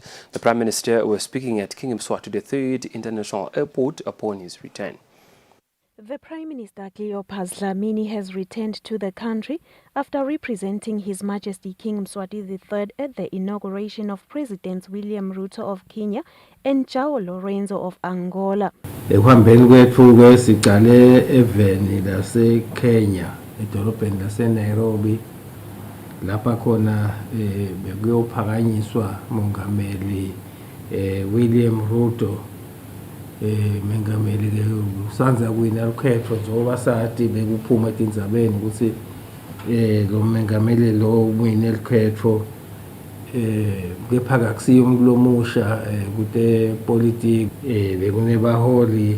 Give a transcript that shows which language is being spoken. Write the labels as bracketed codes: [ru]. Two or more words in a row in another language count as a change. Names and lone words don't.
[en] The Prime Minister was speaking at King Eswatini III International Airport upon his return. The Prime Minister Cleopas Dlamini has returned to the country after representing His Majesty King Mswati III at the inauguration of Presidents William Ruto of Kenya and João Lorenzo of Angola. [ss] Ekuhambeni kwethu kwesiqale eveni laseKenya edolobheni laseNairobi lapha khona bekuyophakanyiswa mongameli William Ruto mengameli ke usanza kuwina ukhetho njengoba sathi bekuphuma etindzabeni ukuthi lo mengameli lo uwine ukhetho kepha akusiyo umuntu lomusha kude politics bekunebaholi